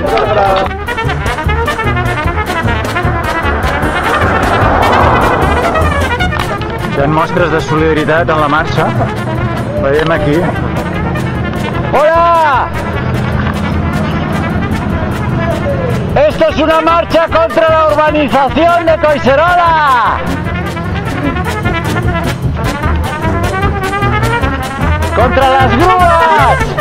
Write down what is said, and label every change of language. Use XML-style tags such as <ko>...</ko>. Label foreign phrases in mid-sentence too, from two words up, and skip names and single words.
<ca>Hi ha mostres de solidaritat en la marxa. Veiem aquí. Hola!</ca> <es>¡Esto es una marcha contra la urbanización de Collserola! ¡Contra las grúas!</es>